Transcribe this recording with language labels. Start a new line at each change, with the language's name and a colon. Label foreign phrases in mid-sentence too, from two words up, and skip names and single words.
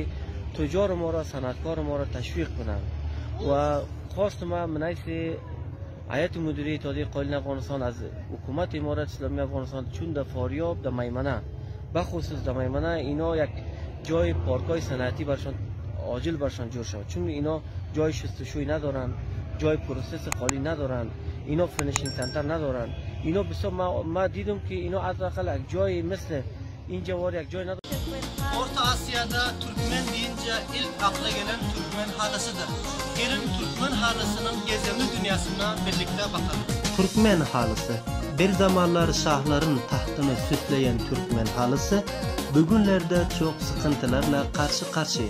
Persian: تجار ما را، صنعتکار ما را تشویق کنند و خواست ما من حیث هیئت مدیره اتحادیه قائلین افغانستان از حکومت امارت اسلامی افغانستان چون در فاریاب در میمنه بخصوص در میمنه اینا یک جای پارکای صنعتی برشان عاجل برشان جور شد چون اینا جای شستشوی ندارن، جای پروسس خالی ندارن، اینا
English: finishing center
Persian: ندارن. اینا بسیار ما دیدم که اینا حداقل یک جای مثل این جوار یک جای ندارن.
Turkish: Orta Asya'da Türkmen deyince ilk akla gelen Türkmen halısıdır. Gelin Türkmen halısının gizemli dünyasına birlikte bakalım. Türkmen halısı, bir zamanlar şahların tahtını süsleyen Türkmen halısı, bugünlerde çok sıkıntılarla karşı karşıya.